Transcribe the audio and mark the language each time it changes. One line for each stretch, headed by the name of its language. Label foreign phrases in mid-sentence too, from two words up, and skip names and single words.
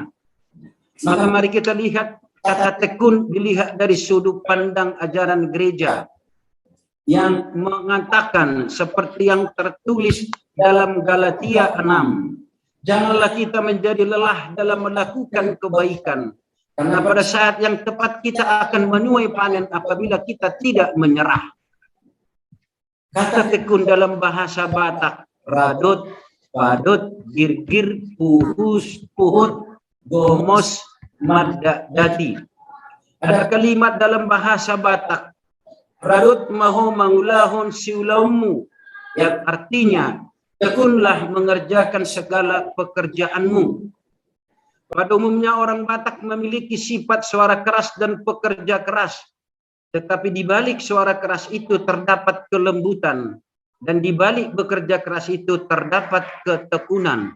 Indonesian: Maka mari kita lihat kata tekun dilihat dari sudut pandang ajaran gereja yang mengatakan seperti yang tertulis dalam Galatia 6. Janganlah kita menjadi lelah dalam melakukan kebaikan, karena pada saat yang tepat kita akan menuai panen apabila kita tidak menyerah. Kata tekun dalam bahasa Batak,
Batak Toba: radot, padot, girgir, puhus, puhut, gomos, madadadi.
Indonesian: Ada kalimat dalam bahasa Batak,
Batak Toba: radot maho mangulahon siulaumu,
Indonesian: yang artinya tekunlah mengerjakan segala pekerjaanmu. Pada umumnya orang Batak memiliki sifat suara keras dan pekerja keras. Tetapi di balik suara keras itu terdapat kelembutan. Dan di balik bekerja keras itu terdapat ketekunan.